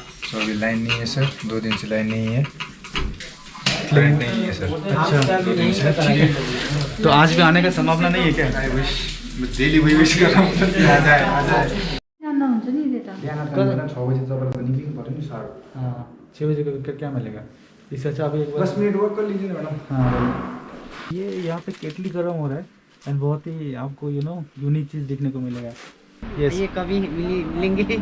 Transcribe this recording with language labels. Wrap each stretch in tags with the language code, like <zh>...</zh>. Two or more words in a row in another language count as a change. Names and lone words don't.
<hi>तो अभी लाइन नहीं है सर, 2 दिन से लाइन नहीं है, लाइन नहीं है सर। अच्छा 2 दिन से। ठीक है, तो आज भी आने का संभावना नहीं है क्या?</hi> <en>I wish,</en> <hi>मैं डेली वही विश कर रहा हूँ आ जाए आ जाए।</hi> <ne>बिहान 6 बजे तपाईँको निक्लिनु पऱ्यो नि सर।</ne> <hi>हाँ 6 बजे का क्या मिलेगा? इससे अच्छा अभी एक बार 10 मिनट वर्क कर लीजिए ना मैडम। हाँ ये यहाँ पे केटली गर्म हो रहा है एंड बहुत ही आपको यूनिक चीज़ देखने को मिलेगा।</hi> <en>यस</en> <hi>ये कभी मिलेंगे।</hi>